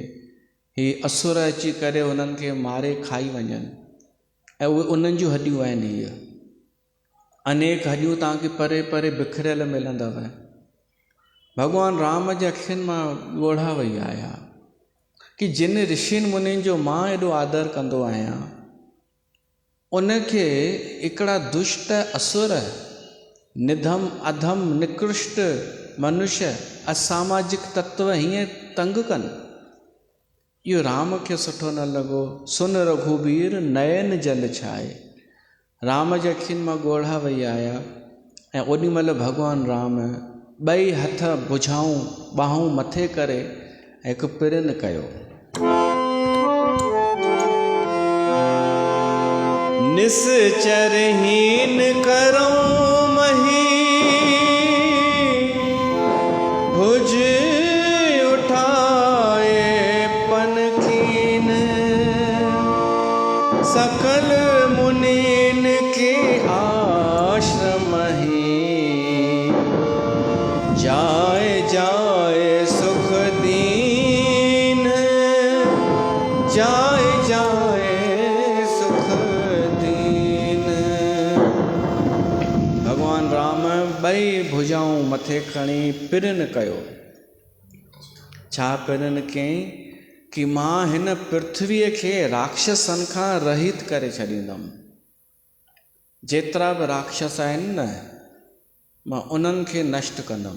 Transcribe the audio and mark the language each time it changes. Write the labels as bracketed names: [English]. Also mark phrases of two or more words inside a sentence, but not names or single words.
[Sindhi] ही असुर अची करे हुननि खे मारे खाई वञनि, ऐं उहे उन्हनि जूं हॾियूं आहिनि हीअ। अनेक हॾियूं तव्हांखे परे परे बिखरियल मिलंदव। भॻवानु राम जे अखियुनि मां ॻोढ़ा वही आया कि जिन ऋषियुनि मुनियुनि जो मां एॾो आदर कंदो आहियां, उनखे हिकिड़ा दुष्ट असुर, निधम अधम निकृष्ट मनुष्य, असामाजिक तत्व हीअं तंग कनि। इहो राम खे सुठो न लॻो। [Awadhi] सुन रघुबीर नयन जल छाए। [Sindhi] राम जे अखियुनि मां ॻोढ़ा वही आया ऐं ओॾी महिल भॻवानु राम ॿई हथ भुजाऊं ॿाहूं मथे करे हिकु पिरन कयो। [Awadhi] निश्चरहीन करो मही भुज उठाए पनखीन, सकल मुनीन के आश्रम ही जाए जाए सुख दीन, जाए जाए सुख दीन। [Sindhi] भगवान राम ॿई भुजाऊं मथे खणी पिरन कयो। छा पिरन कयईं कि मां हिन पृथ्वीअ खे राक्षसनि खां रहित करे छॾींदुमि। जेतिरा बि राक्षस आहिनि न, मां उन्हनि खे नष्ट कंदुमि।